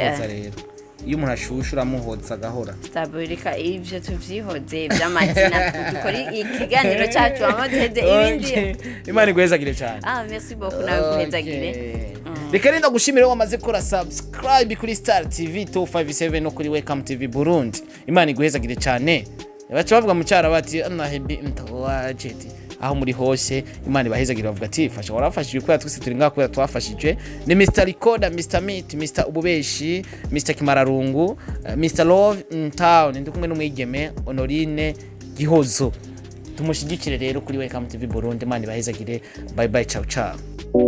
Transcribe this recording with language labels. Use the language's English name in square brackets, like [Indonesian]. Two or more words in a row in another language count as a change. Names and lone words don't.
[Rundi] urumva urahoza rero iyo umuntu ashusha uramuhoza agahora Staburika ivyo tuvyihoze vy'amazina dukora ikiganiro cyacu amazeze ibindi Imana igwezagire cyane [French] merci beaucoup [Rundi] nawe guhezagire Reka renda gushimira wamaze kora subscribe kuri Star TV 257 no kuri Welcome TV Burundi Imana igwezagire cyane baca bavuga mu cyara bati Yahevye ntawajeti aho muri hose Imana ibahezagire bavuga ati fasha warafashije kwera twese turi ngaho kwera twafashije ni Mr Recorder Mr Meat Mr Ububeshi Mr Kimararungu Mr Love in Town ndi kumwe n'umwigeme Honorine Gihozo tumushigikire rero kuri Welcome TV Burundi Imana ibahezagire [English] bye bye [Italian] ciao ciao